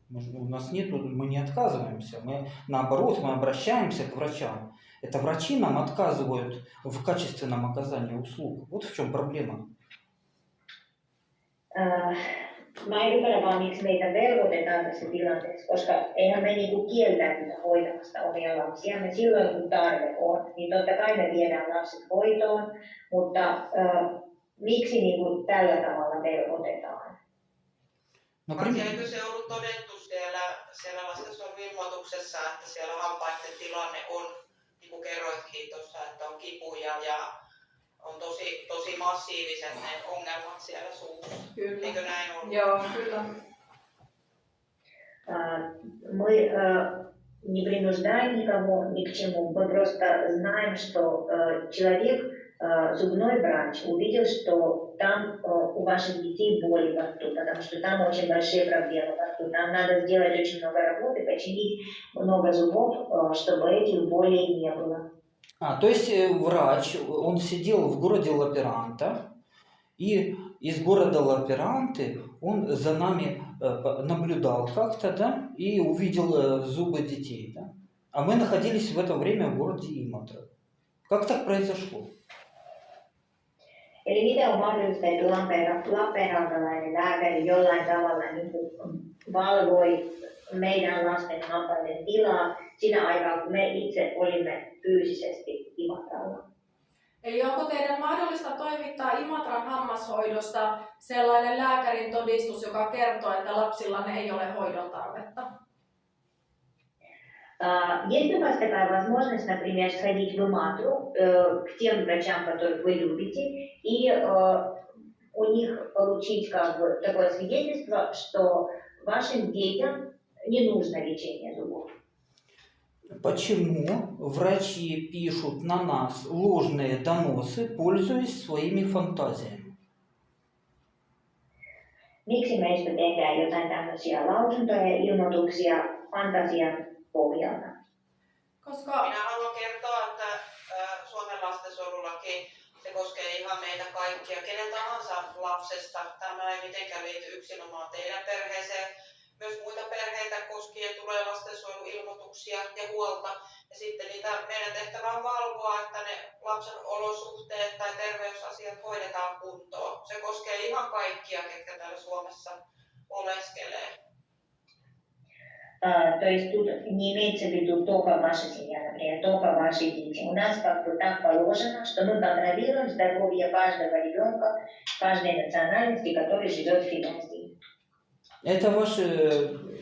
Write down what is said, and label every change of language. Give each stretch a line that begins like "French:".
Russian: У нас нету, мы не отказываемся, мы наоборот, мы обращаемся к врачам. Это врачи нам отказывают в качественном оказании услуг. Вот в чем проблема.
Finnish: Mä en ymmärrä vaan, miksi meitä velvoitetaan tässä tilanteessa, koska eihän me kieltäytytä hoitamasta omia lapsiamme silloin, kun tarve on. Niin totta kai me viedään lapset hoitoon, mutta miksi tällä tavalla velvoitetaan? Eikö se ollut todettu siellä lastensuojeluilmoituksessa, että siellä hampaiden tilanne on, niin kuin kerroitkin tuossa, että on kipuja ja on tosi massiiviset ne ongelmat siellä suussa. Kyllä. Eikö näin ollut? Joo, kyllä.
Russian: Мы не принуждаем никого ни к чему, мы просто знаем, что человек, зубной врач, увидел, что там у ваших детей боли во рту, потому что там очень большие проблемы во рту. Там надо сделать очень много работы, починить много зубов, чтобы этих болей не было. То есть врач, он сидел в городе Лаперанта, и из города Лаперанты он за нами наблюдал как-то, да, и увидел зубы детей, да? А мы находились в это время в городе Иматра. Как так произошло?
Finnish: Eli miten on mahdollista, että lappeenrantalainen lääkäri jollain tavalla valvoi meidän lasten hampaiden tilaa siinä aikaa, kun me itse olimme fyysisesti Imatralla? Eli onko teidän mahdollista toimittaa Imatran hammashoidosta sellainen lääkärin todistus, joka kertoo, että lapsillanne ei ole hoidon tarvetta?
Russian: Есть у вас такая возможность, например, сходить в ИМАТРУ к тем врачам, которых вы любите, и у них получить как бы такое свидетельство, что вашим детям не нужно лечение зубов? Почему врачи пишут на нас ложные доносы, пользуясь своими фантазиями?
Finnish: Miksi meistä tehdään jotain tämmöisiä lausuntoja ja ilmoituksia fantasian pohjalta? Koska Minä haluan kertoa, että Suomen lastensuojelulaki se koskee ihan meitä kaikkia, kenen tahansa lapsesta. Tämä ei mitenkään liity yksinomaan teidän perheeseen. Myös muita perheitä koskien tulee lastensuojeluilmoituksia ja huolta. Ja sitten niitä meidän tehtävä on valvoa, että ne lapsen olosuhteet tai terveysasiat hoidetaan kuntoon. Se koskee ihan kaikkia, ketkä täällä Suomessa oleskelee.
Russian: То есть тут не имеется в виду только ваша семья, например, только ваши дети. У нас как бы так положено, что мы контролируем здоровье каждого ребенка, каждой национальности, который живет в Финляндии. Это ваше...